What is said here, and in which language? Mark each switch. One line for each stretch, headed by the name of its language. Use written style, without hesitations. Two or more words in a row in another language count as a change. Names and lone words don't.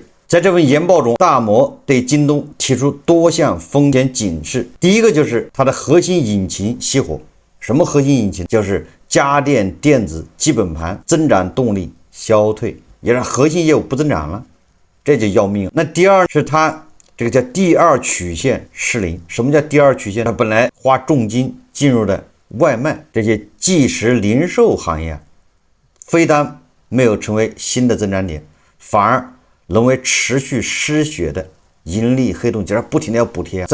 Chinese: 在這份研報中，大摩對京東提出多項風險警示。第一個就是它的核心引擎熄火。什麼核心引擎？就是家電電子基本盤增長動力消退，也讓核心業務不增長了，這就要命。那第二是它這個叫第二曲線失靈。什麼叫第二曲線？它本來花重金進入的外賣這些即食零售行業，非但沒有成為新的增長點，反而沦為持續失血的盈利黑洞，就是不停的要補貼。